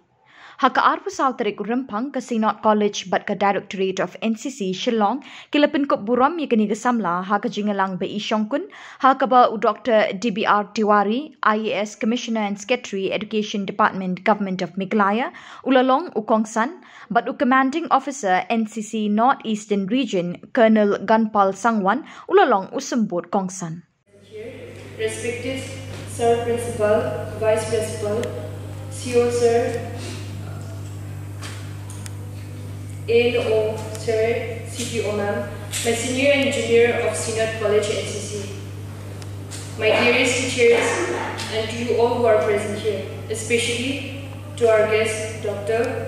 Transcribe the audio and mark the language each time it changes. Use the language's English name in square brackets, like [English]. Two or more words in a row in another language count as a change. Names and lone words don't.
[Khasi] Ha ka arpu tarik Rympang ka Synod College bat ka Directorate of NCC Shillong kila Pynkup burom yakini ka Samla ha ka jingialang baishongkun ha ka ba Dr. [English] DBR Tiwari IAS Commissioner and Secretary Education Department Government of Meghalaya [Khasi] ulalong kongsan [English] but Commanding Officer NCC North Eastern Region Colonel Gunpal Sangwan [Khasi] ulalong symbud kongsan. [English] Respected Sir Principal, Vice Principal, CO Sir, ANO Sir, CPO Ma'am, my Senior Engineer of Synod College NCC, my dearest teachers, and to you all who are present here, especially to our guest, Dr.